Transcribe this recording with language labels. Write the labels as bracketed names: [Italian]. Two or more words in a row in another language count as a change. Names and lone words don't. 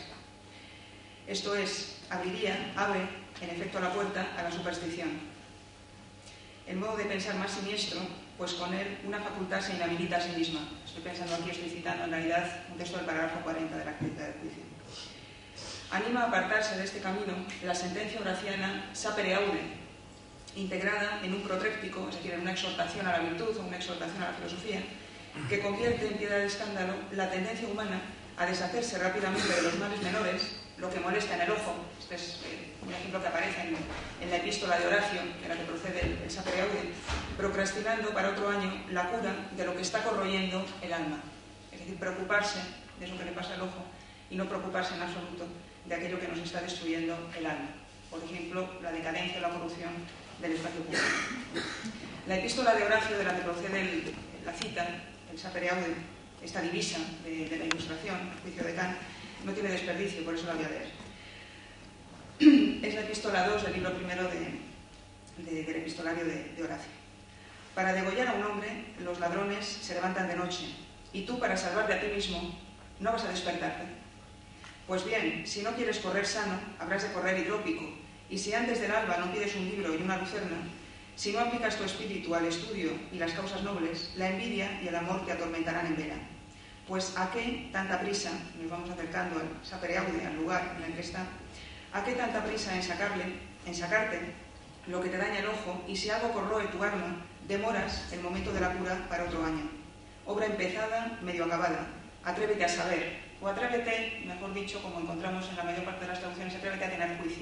[Spanish] Esto es, abre en efecto la puerta a la superstición. El modo de pensar más siniestro, pues con él una facultad se inhabilita a sí misma. Estoy pensando aquí, estoy citando en realidad un texto del parágrafo 40 de la crítica del juicio. Anima a apartarse de este camino la sentencia horaciana [Latin] sapere aude, [Spanish] integrada en un protréctico, es decir, en una exhortación a la virtud o una exhortación a la filosofía, que convierte en piedra de escándalo la tendencia humana a deshacerse rápidamente de los males menores, lo que molesta en el ojo. Este es un ejemplo que aparece en la epístola de Horacio, de la que procede el [Latin] sapere aude, [Spanish] procrastinando para otro año la cura de lo que está corroyendo el alma. Es decir, preocuparse de eso que le pasa al ojo y no preocuparse en absoluto de aquello que nos está destruyendo el alma. Por ejemplo, la decadencia o la corrupción del espacio público. La epístola de Horacio, de la que procede la cita, el [Latin] sapere aude, [Spanish] esta divisa de la Ilustración, el juicio de Kant, no tiene desperdicio, por eso la voy a leer. Es la epístola 2 del libro primero del epistolario de Horacio. Para degollar a un hombre, los ladrones se levantan de noche, y tú, para salvarte a ti mismo, no vas a despertarte. Pues bien, si no quieres correr sano, habrás de correr hidrópico, y si antes del alba no pides un libro y una lucerna, si no aplicas tu espíritu al estudio y las causas nobles, la envidia y el amor te atormentarán en vela. Pues ¿a qué tanta prisa? Nos vamos acercando al [Latin] sapere aude, [Spanish] al lugar en el que está. ¿A qué tanta prisa en sacarte lo que te daña el ojo, y si algo corroe tu alma, demoras el momento de la cura para otro año? Obra empezada, medio acabada. Atrévete a saber, o atrévete, mejor dicho, como encontramos en la mayor parte de las traducciones, atrévete a tener juicio.